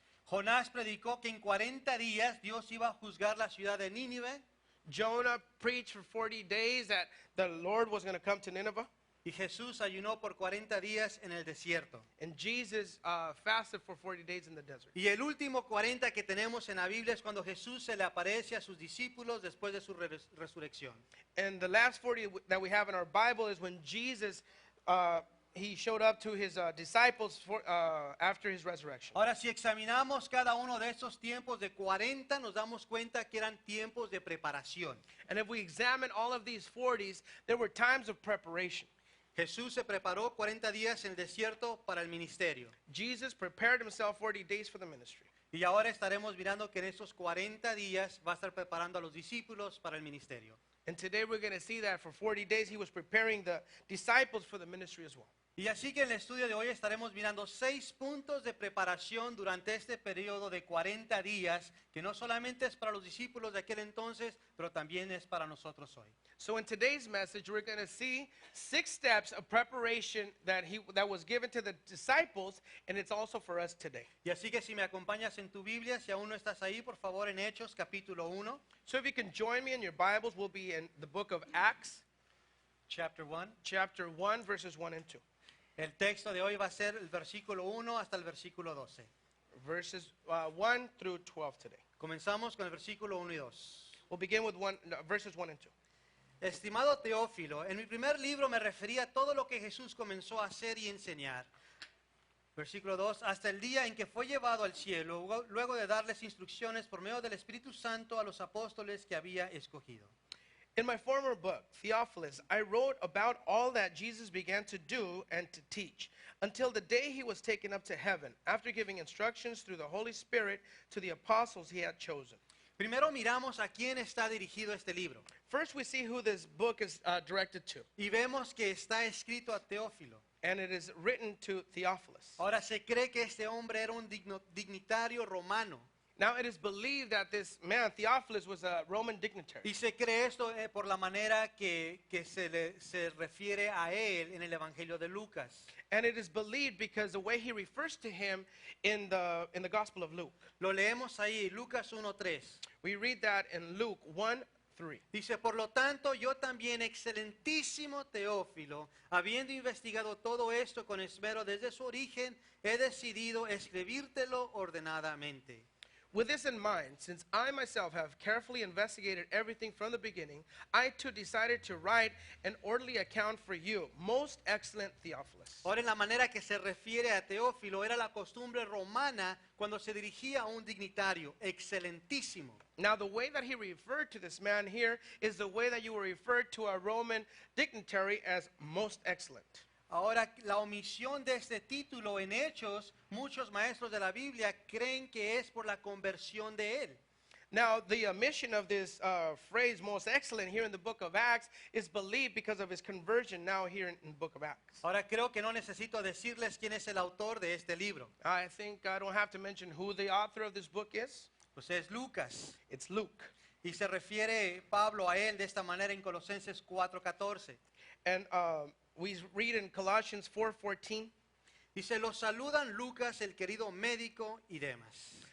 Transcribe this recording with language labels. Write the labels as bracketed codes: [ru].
[es] Jonás predicó que en 40 días Dios iba a juzgar la ciudad de Nínive. [en] Jonah preached for 40 days that the Lord was going to come to Nineveh. [es] Y Jesús ayunó por 40 días en el desierto. [en] And Jesus fasted for 40 days in the desert. [es] Y el último 40 que tenemos en la Biblia es cuando Jesús se le aparece a sus discípulos después de su resurrección. [en] And the last 40 that we have in our Bible is when Jesus, he showed up to his disciples after his resurrection. [es] Ahora, si examinamos cada uno de estos tiempos de 40, nos damos cuenta que eran tiempos de preparación. [en] And if we examine all of these 40s, there were times of preparation. [es] Jesús se preparó 40 días en el desierto para el ministerio. [en] Jesus prepared himself 40 days for the ministry. [es] Y ahora estaremos mirando que en estos 40 días va a estar preparando a los discípulos para el ministerio. [en] And today we're going to see that for 40 days he was preparing the disciples for the ministry as well. [es] Y así que en el estudio de hoy estaremos mirando 6 puntos de preparación durante este periodo de 40 días, que no solamente es para los discípulos de aquel entonces, pero también es para nosotros hoy. [en] So in today's message, we're going to see 6 steps of preparation that was given to the disciples, and it's also for us today. [es] Y así que si me acompañas en tu Biblia, si aún no estás ahí, por favor, en Hechos capítulo 1, [en] So if you can join me in your Bibles, we'll be in the book of Acts, chapter 1. chapter 1, verses 1 and 2. [es] El texto de hoy va a ser el versículo 1 hasta el versículo 12. [en] Verses 1 through 12 today. [es] Comenzamos con el versículo 1 y 2. [en] We'll begin with verses 1 and 2. [es] Estimado Teófilo, en mi primer libro me refería a todo lo que Jesús comenzó a hacer y enseñar. Versículo 2, hasta el día en que fue llevado al cielo, luego de darles instrucciones por medio del Espíritu Santo a los apóstoles que había escogido. [en] In my former book, Theophilus, I wrote about all that Jesus began to do and to teach, until the day he was taken up to heaven, after giving instructions through the Holy Spirit to the apostles he had chosen. [es] Primero miramos a quién está dirigido este libro. [en] First, we see who this book is directed to, [es] Y vemos que está escrito a Teófilo. [en] and it is written to Theophilus. [es] Ahora se cree que este hombre era un dignitario romano. [en] Now, it is believed that this man, Theophilus, was a Roman dignitary. [es] Y se cree esto por la manera que se refiere a él en el Evangelio de Lucas. [en] And it is believed because the way he refers to him in the Gospel of Luke. [es] Lo leemos ahí, Lucas 1:3. [en] We read that in Luke 1:3. [es] Dice, por lo tanto, yo también, excelentísimo Teófilo, habiendo investigado todo esto con esmero desde su origen, he decidido escribírtelo ordenadamente. [en] With this in mind, since I myself have carefully investigated everything from the beginning, I too decided to write an orderly account for you, most excellent Theophilus. [es] Ahora, en la manera que se refiere a Teófilo, era la costumbre romana cuando se dirigía a un dignitario, excelentísimo. [en] Now, the way that he referred to this man here is the way that you were referred to a Roman dignitary as most excellent. [es] Ahora, la omisión de este título en Hechos, muchos maestros de la Biblia creen que es por la conversión de él. [en] Now, the omission of this phrase, most excellent, here in the book of Acts is believed because of his conversion now here in the book of Acts. [es] Ahora, creo que no necesito decirles quién es el autor de este libro. [en] I think I don't have to mention who the author of this book is. [es] Pues es Lucas. [en] It's Luke. [es] Y se refiere Pablo a él de esta manera en Colosenses 4:14. [en] And we read in Colossians 4:14, [es] Dice, los saludan Lucas, el querido médico, y Demas.